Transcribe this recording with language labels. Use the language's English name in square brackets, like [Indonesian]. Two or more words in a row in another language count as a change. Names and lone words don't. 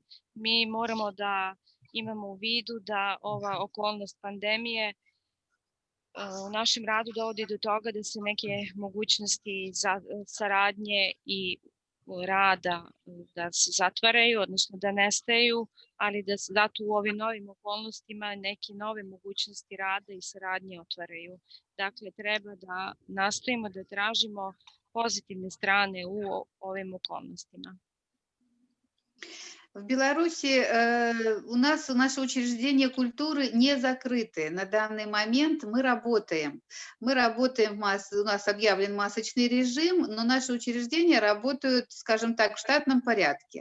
[Serbian] Mi moramo da imamo u vidu da ova okolnost pandemije u našem radu dovodi do toga da se neke mogućnosti saradnje i rada da se zatvaraju, odnosno da nestaju, ali da se zato u ovim novim okolnostima neke nove mogućnosti rada i saradnje otvaraju. Dakle, treba da nastojimo da tražimo pozitivne strane u ovim okolnostima. [Russian] В Беларуси у нас наши учреждения культуры не закрыты. На данный момент мы работаем. Мы работаем, у нас объявлен масочный режим, но наши учреждения работают, скажем так, в штатном порядке.